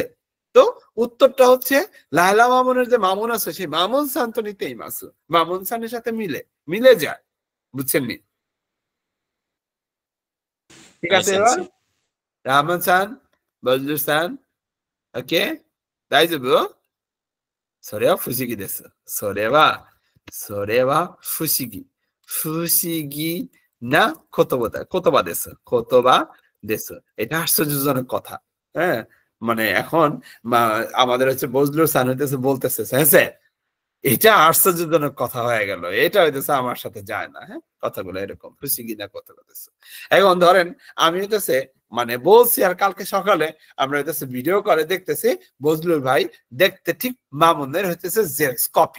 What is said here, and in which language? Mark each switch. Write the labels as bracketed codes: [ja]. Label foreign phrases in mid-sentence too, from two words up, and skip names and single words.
[bn] তো উত্তরটা হচ্ছে লায়লা মামুনের যে মামুন আছে সেই মামুন খান তো [ja] 似ています, [bn] মামুন খানের সাথে মিলে যায়, বুঝছেন নি? ঠিক আছে, এবার রহমান খান, বজলুর খান, ওকে তাই যাবো। [ja] それは不思議です。それは不思議。不思議な言葉です。言葉 দেশ। [bn] এটা আশ্চর্যজনক কথা। হ্যাঁ, মানে এখন আমাদের হচ্ছে বজলুর সান হইতেছে বলতেছে হ্যাঁ, এটা আশ্চর্যজনক কথা হয়ে গেল, এটা হইতেছে আমার সাথে যায় না। হ্যাঁ, কথাগুলো এরকম খুশি কিনা কথা বলতেছে। এখন ধরেন আমি হইতেছে মানে বলছি, আর কালকে সকালে আমরা হইতেছে ভিডিও করে দেখতেছি বজলুর ভাই দেখতে ঠিক মামুনের হইতেছে [en] xerox copy.